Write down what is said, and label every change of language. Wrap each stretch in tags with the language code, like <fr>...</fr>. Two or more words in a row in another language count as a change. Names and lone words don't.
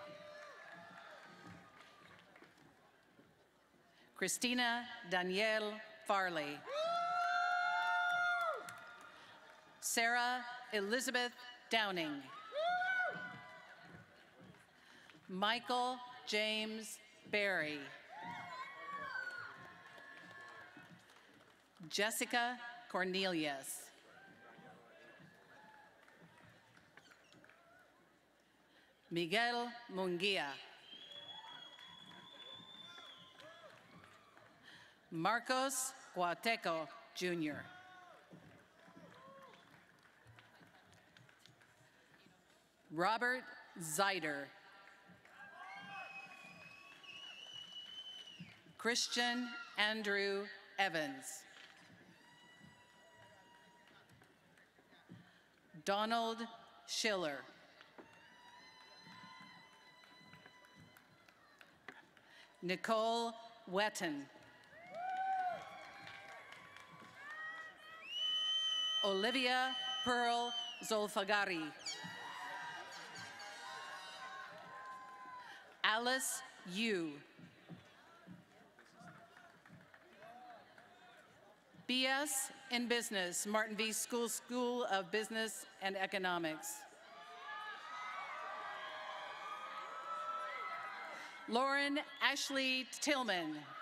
<en>Christina Danielle Farley. Sarah Elizabeth Downing. Michael James Berry. Jessica Cornelius. Miguel Munguia. Marcos Guateco, Jr. Robert Zeider. Christian Andrew Evans. Donald Schiller. Nicole Wetton. Olivia Pearl Zolfagari. Alice Yu. BS in Business, Martin V. School of Business and Economics. Lauren Ashley Tillman.</en>